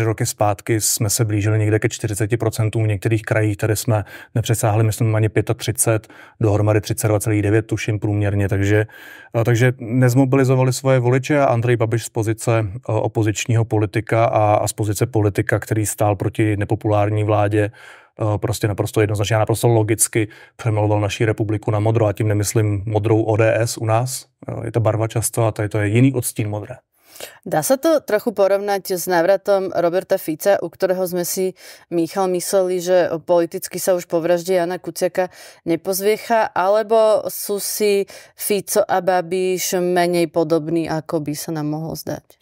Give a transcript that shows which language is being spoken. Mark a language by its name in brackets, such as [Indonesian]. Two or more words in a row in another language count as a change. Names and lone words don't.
[Czech] roky zpátky jsme se blížili někde ke 40%, v některých krajích tady jsme nepřesáhli, myslím, ani 35, dohromady 32,9 tuším průměrně, takže nezmobilizovali svoje voliče a Andrej Babiš z pozice opozičního politika a z pozice politika, který stál proti nepopulární vládě, prostě naprosto jednoznačně a naprosto logicky přemaloval naší republiku na modro a tím nemyslím modrou ODS u nás. Je to barva často a to je jiný odstín modré. [Slovak] Dá sa to trochu porovnať s návratom Roberta Fica, u ktorého sme si, Michal, mysleli, že politicky sa už po vražde Jana Kuciaka nepozviecha, alebo sú si Fico a Babiš menej podobní, ako by sa nám mohlo zdať?